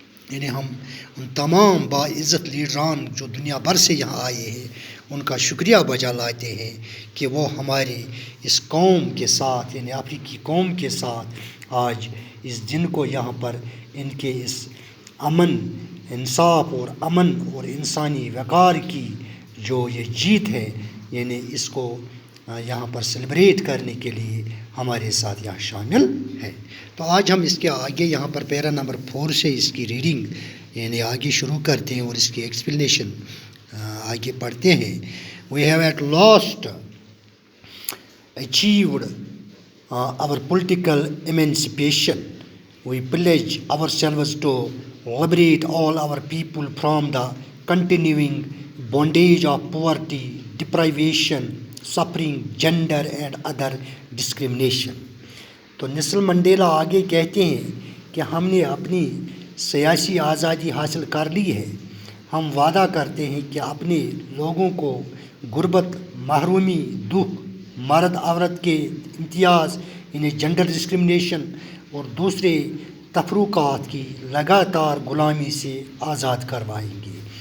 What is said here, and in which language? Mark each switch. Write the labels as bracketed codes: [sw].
[ur] یعنی ہم ان تمام باعزت لیڈران جو دنیا بھر سے یہاں آئے ہیں ان کا شکریہ بجا لاتے ہیں کہ وہ ہمارے اس قوم کے ساتھ یعنی افریقی قوم کے ساتھ آج اس دن کو یہاں پر ان کے اس امن، انصاف اور امن اور انسانی وقار کی جو یہ جیت ہے یعنی اس کو یہاں پر سیلیبریٹ کرنے کے لیے ہمارے ساتھ یہاں شامل ہے. تو آج ہم اس کے آگے یہاں پر پیرا نمبر 4 سے اس کی ریڈنگ یعنی آگے شروع کرتے ہیں اور اس کی ایکسپلینیشن آگے پڑھتے ہیں. [en] We have at last achieved our political emancipation. We pledge ourselves to liberate all our people from the continuing bondage of poverty, deprivation, suffering, gender and other discrimination. [ur] تو نیلسن منڈیلا آگے کہتے ہیں کہ ہم نے اپنی سیاسی آزادی حاصل کر لی ہے. ہم وعدہ کرتے ہیں کہ اپنے لوگوں کو غربت، محرومی، دکھ، مرد عورت کے امتیاز یعنی جنڈر ڈسکرمنیشن اور دوسرے تفرقات کی لگاتار غلامی سے آزاد کروائیں گے.